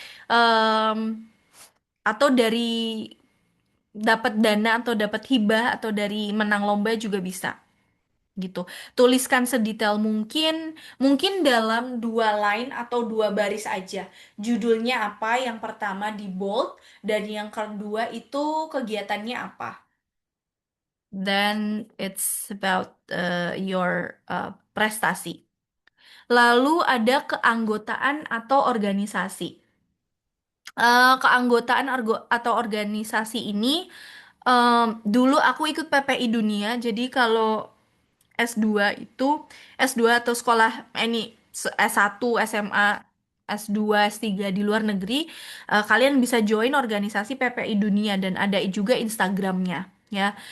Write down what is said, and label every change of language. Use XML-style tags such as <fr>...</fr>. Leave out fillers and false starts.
<id>Em, atau dari dapat dana atau dapat hibah atau dari menang lomba juga bisa gitu. Tuliskan sedetail mungkin, mungkin dalam 2 line atau 2 baris aja. Judulnya apa? Yang pertama di bold dan yang kedua itu kegiatannya apa.</id> <en>Then it's about your prestasi.</en> <id>Lalu ada keanggotaan atau organisasi. Keanggotaan atau organisasi ini, dulu aku ikut PPI Dunia. Jadi kalau S2 itu, S2 atau sekolah ini S1, SMA, S2, S3 di luar negeri, kalian bisa join organisasi PPI Dunia dan ada juga Instagramnya ya.</id>